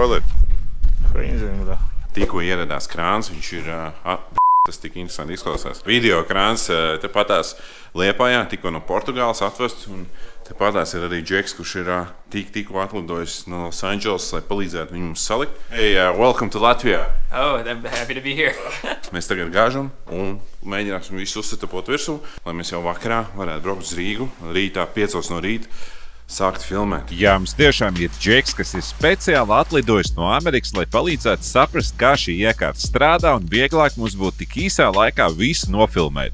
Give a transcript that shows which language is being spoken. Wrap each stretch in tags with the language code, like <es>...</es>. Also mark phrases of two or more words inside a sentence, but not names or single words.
<lv>Ko viņi zina, da? Tikko ieradās krāns, viņš ir Tas tik interesanti izklausās. Video krāns te patās Liepājā, tikko no Portugāles atvests. Te patās ir arī Džeks, kurš ir tikko atlidojis no Los Angeles, lai palīdzētu viņu mums salikt.</lv> <en>Hey, welcome to Latvia! Oh, I'm happy to be here.</en> <lv>Mēs tagad gāžam un mēģināsim visu uzsetapot virsū, lai mēs jau vakarā varētu braukt uz Rīgu. Rītā 5 no rīta sākt filmēt. Jā, mums tiešām ir Džeks, kas ir speciāli atlidojis no Amerikas, lai palīdzētu saprast, kā šī iekārta strādā un vieglāk mums būtu tik īsā laikā visu nofilmēt.</lv>